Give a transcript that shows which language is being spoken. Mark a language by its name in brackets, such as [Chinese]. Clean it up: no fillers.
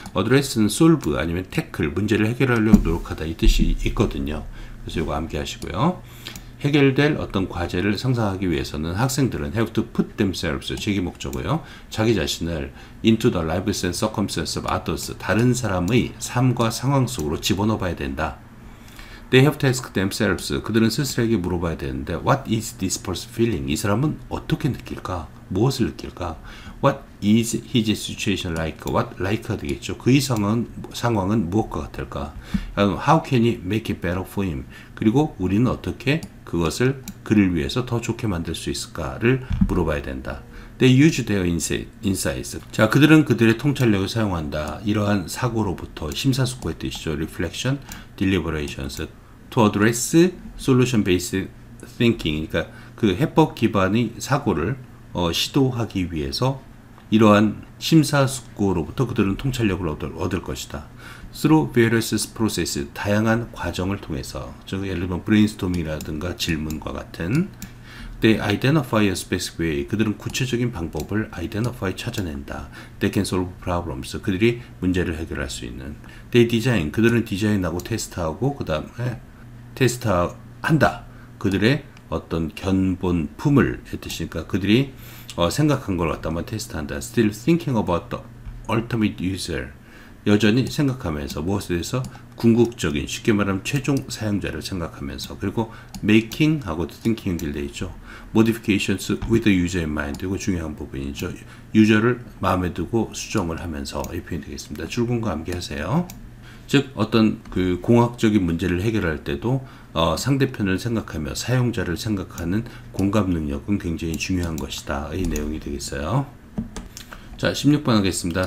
[Korean] address는 solve 아니면 tackle 문제를 해결하려고 노력하다 이 뜻이 있거든요. 그래서 이거 암기하시고요. 해결될 어떤 과제를 상상하기 위해서는 학생들은 [English] have to put themselves [Korean] 제기 목적어요. 자기 자신을 [English] into the lives and circumstances of others [Korean] 다른 사람의 삶과 상황 속으로 집어넣어 봐야 된다. [English] They have to ask themselves [Korean] 그들은 스스로에게 물어봐야 되는데 [English] what is this person feeling [Korean] 이 사람은 어떻게 느낄까? 무엇을 느낄까? [English] What is his situation like? [Korean] What like가 되겠죠. 그의 상황은 무엇과 같을까? [English] How can he make it better for him? [Korean] 그리고 우리는 어떻게 그것을 그를 위해서 더 좋게 만들 수 있을까를 물어봐야 된다. [English] They use their insights. [Korean] 자, 그들은 그들의 통찰력을 사용한다. 이러한 사고로부터 심사숙고의 뜻이죠. [English] Reflection, deliberations. To address solution-based thinking. [Korean] 그러니까 그 해법 기반의 사고를 시도하기 위해서 이러한 심사숙고로부터 그들은 통찰력을 얻을 것이다. [English] Through various processes, [Korean] 다양한 과정을 통해서, 즉 예를 들면 브레인스토밍이라든가 질문과 같은 [English] They identify a specific way. [Korean] 그들은 구체적인 방법을 identify 찾아낸다. [English] They can solve problems. [Korean] 그들이 문제를 해결할 수 있는. [English] They design. [Korean] 그들은 디자인하고 테스트하고 그 다음에 테스트한다. 그들의 어떤 견본품을 뜻이니까 그들이 생각한 걸 갖다만 테스트한다. [English] Still thinking about the ultimate user. [Korean] 여전히 생각하면서 무엇에 대해서 궁극적인, 쉽게 말하면 최종 사용자를 생각하면서, 그리고 making하고 thinking 연결되어 있죠. [English] modifications with the user in mind. [Korean] 이거 중요한 부분이죠. 유저를 마음에 두고 수정을 하면서 이 표현이 되겠습니다. 출근과 암기하세요. 즉 어떤 그 공학적인 문제를 해결할 때도 상대편을 생각하며 사용자를 생각하는 공감 능력은 굉장히 중요한 것이다. 이 내용이 되겠어요. 자, 16번 하겠습니다.